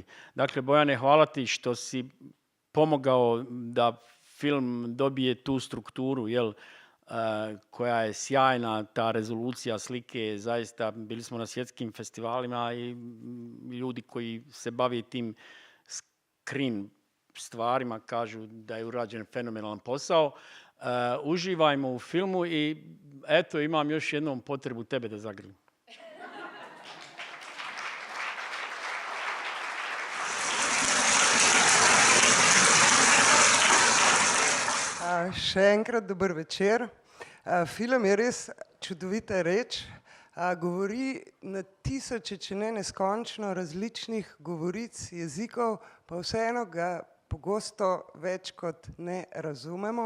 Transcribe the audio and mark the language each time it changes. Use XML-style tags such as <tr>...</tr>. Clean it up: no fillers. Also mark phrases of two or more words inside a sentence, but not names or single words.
<hr>Dakle, Bojane, hvala ti što si pomogao da film dobije tu strukturu, jel, koja je sjajna, ta rezolucija slike, zaista bili smo na svjetskim festivalima i ljudi koji se bave tim screen stvarima kažu da je urađen fenomenalan posao. Uživajmo u filmu i eto, imam još jednom potrebu tebe da zagrlim.</hr> <sl>Še enkrat dober večer. Film je res čudovita reč. Govori na tisoče, če ne neskončno različnih govoric, jezikov, pa vseeno ga pogosto več kot ne razumemo.</sl>